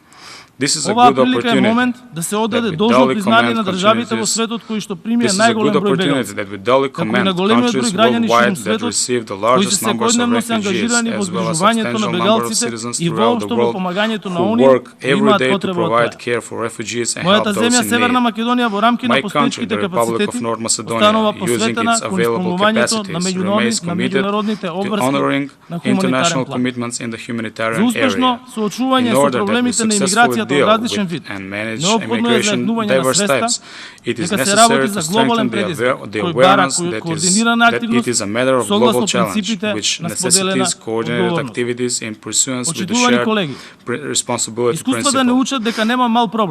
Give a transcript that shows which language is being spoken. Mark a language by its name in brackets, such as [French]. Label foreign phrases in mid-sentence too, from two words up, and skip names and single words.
[Macedonian] Оваа прилика е момент да се одаде должно признание на државите во светот кои што примија најголем број бегалци, како и на големиот број граѓани ширум светот, кои се секојдневно се ангажирани во згрижувањето на бегалците и воопшто во помагањето на оние кои имаат потреба од тоа. Мојата земја Северна Македонија во рамки на постоечките капацитети останува посветена кон исполнувањето на меѓународните обврски на хуманитарен план. За успешно соочување со проблемите на имиграцијата [English] deal with and manage immigration diverse types. It is necessary to strengthen the awareness that it is a matter of global challenge, which necessitates coordinated activities in pursuance with the shared responsibility principle.